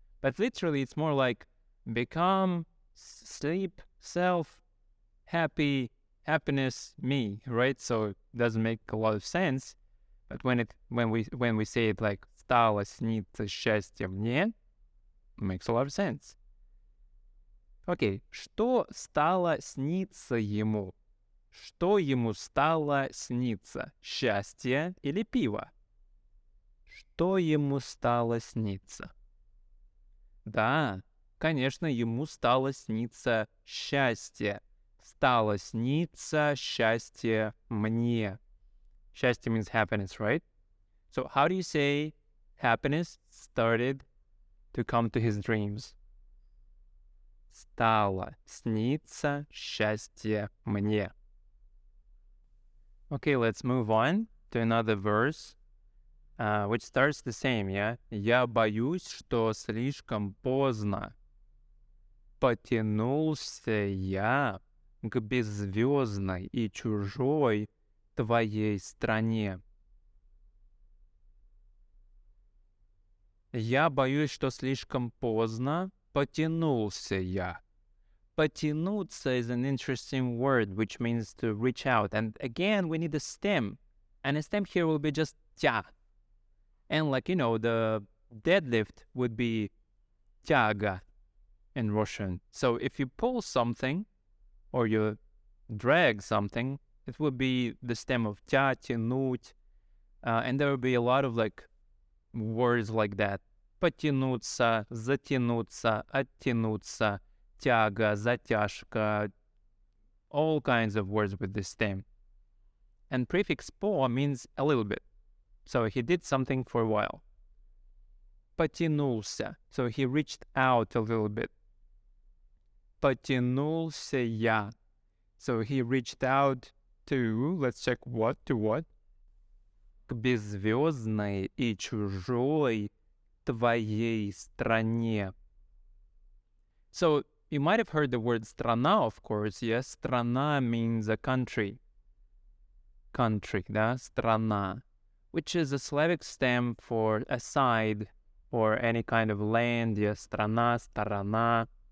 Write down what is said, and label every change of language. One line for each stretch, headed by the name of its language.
English: But literally, it's more like become, sleep, self, happy, happiness, me, right? So it doesn't make a lot of sense. But when we say it like
Russian: стало сниться счастье мне,
English: it makes a lot of sense.
Russian: Okay, что стало сниться ему? Что ему стало сниться? Счастье или пиво? Что ему стало сниться? Да, конечно, ему стало сниться счастье. Стало сниться счастье мне.
English: Счастье means happiness, right? So how do you say happiness started to come to his dreams?
Russian: Стало сниться счастье мне.
English: Okay, let's move on to another verse, which starts the same, yeah?
Russian: Я боюсь, что слишком поздно потянулся я к беззвездной и чужой твоей стране. Я боюсь, что слишком поздно потянулся я.
English: Потянуться is an interesting word, which means to reach out. And again, we need a stem. And a stem here will be just тя. And like, the deadlift would be тяга in Russian. So if you pull something or you drag something, it would be the stem of тя, тянуть. And there will be a lot of like words like that.
Russian: Потянуться, затянуться, оттянуться, тяга, затяжка,
English: all kinds of words with this stem. And prefix по means a little bit. So he did something for a while.
Russian: Потянулся.
English: So he reached out a little bit.
Russian: Потянулся я.
English: So he reached out to, let's check what, to what?
Russian: К беззвездной и чужой твоей стране.
English: So you might have heard the word страна, of course. Yes, страна means a country. Country, да, страна, which is a Slavic stem for a side or any kind of land.
Russian: Yes, страна, сторона.